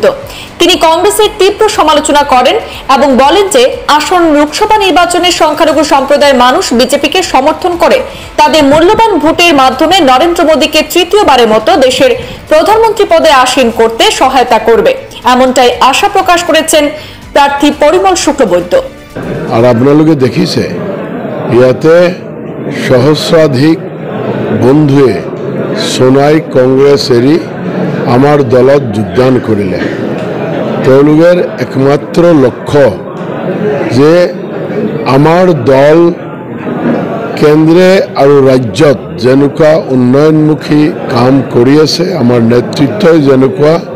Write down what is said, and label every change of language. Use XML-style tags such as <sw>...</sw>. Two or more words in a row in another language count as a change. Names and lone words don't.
<bn>তিনি কংগ্রেসের তীব্র সমালোচনা করেন এবং বলেন যে আসন্ন লোকসভা নির্বাচনে সংখ্যালঘু সম্প্রদায়ের মানুষ বিজেপিকে সমর্থন করে তাদের মূল্যবান ভোটের মাধ্যমে নরেন্দ্র মোদীকে তৃতীয়বারের মতো দেশের প্রধানমন্ত্রী পদে আসীন করতে সহায়তা করবে, এমনটাই আশা প্রকাশ করেছেন প্রার্থী পরিমল শুক্লবৈদ্য।</bn> <as>আর আপোনালোকে দেখিছে ইয়াতে সহস্রাধিক বন্ধুৱে সোনাই কংগ্ৰেছ এৰি আমাৰ দলত যোগদান কৰিলে। তেওঁলোকৰ একমাত্ৰ লক্ষ্য যে আমাৰ দল কেন্দ্ৰে আৰু ৰাজ্যত যেনেকুৱা উন্নয়নমুখী কাম কৰি আছে, আমাৰ নেতৃত্বই যেনেকুৱা</as>